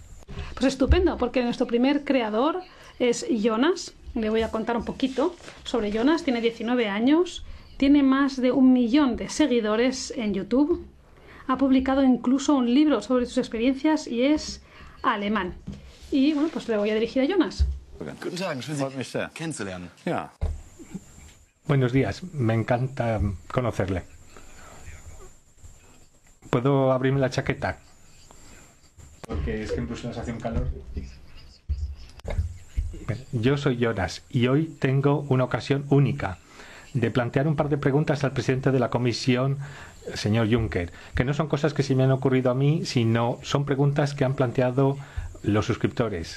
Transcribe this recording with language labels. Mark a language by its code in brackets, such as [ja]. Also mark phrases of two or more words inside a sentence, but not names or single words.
[es] Pues estupendo, porque nuestro primer creador es Jonas. Le voy a contar un poquito sobre Jonas. Tiene 19 años, tiene más de 1 millón de seguidores en YouTube. Ha publicado incluso un libro sobre sus experiencias y es alemán. Y bueno, pues le voy a dirigir a Jonas. [de] Guten Tag, schön Sie kennenzulernen. Ja. [es] Buenos días, me encanta conocerle. ¿Puedo abrirme la chaqueta? Porque es que en Bruselas hace un calor. Yo soy Jonas y hoy tengo una ocasión única de plantear un par de preguntas al presidente de la Comisión, señor Juncker, que no son cosas que se me han ocurrido a mí, sino son preguntas que han planteado los suscriptores.